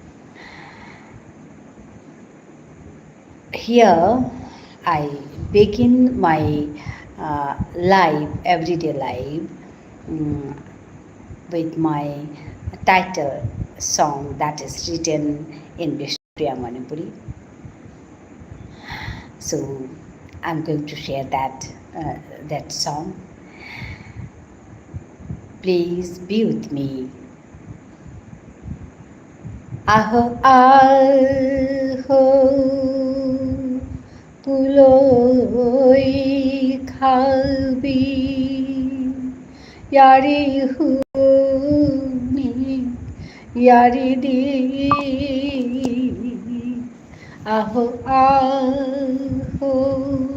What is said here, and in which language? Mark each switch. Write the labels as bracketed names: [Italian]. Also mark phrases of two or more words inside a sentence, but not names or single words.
[English] Here I begin my live, everyday live with my title song that is written in Vishnupriya Manipuri. So I'm going to share that song. Please be with me. [Bishnupriya] Aho aho puloi khalbi yari hu Yari di aho aho